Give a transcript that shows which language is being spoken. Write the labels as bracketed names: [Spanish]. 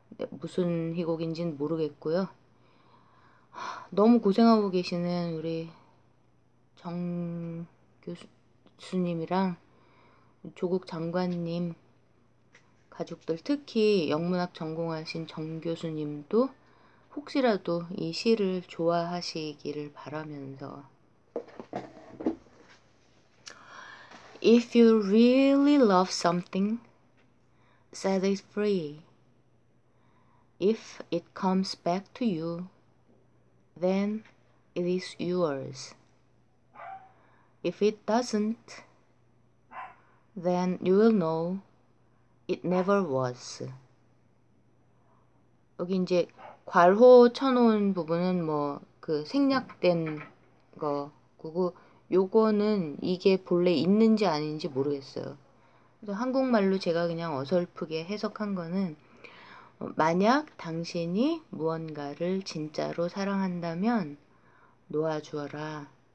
[Korean] 무슨 희곡인지는 모르겠고요. 너무 고생하고 계시는 우리 정 교수님이랑 조국 장관님 가족들, 특히 영문학 전공하신 정 교수님도 혹시라도 이 시를 좋아하시기를 바라면서 [English] If you really love something, set it free. If it comes back to you, then it is yours. If it doesn't, then you will know it never was. [Korean] 여기 이제 괄호 쳐놓은 부분은 뭐 그 생략된 거고 요거는 이게 본래 있는지 아닌지 모르겠어요. 그래서 한국말로 제가 그냥 어설프게 해석한 거는 만약 당신이 무언가를 진짜로 사랑한다면 놓아주어라.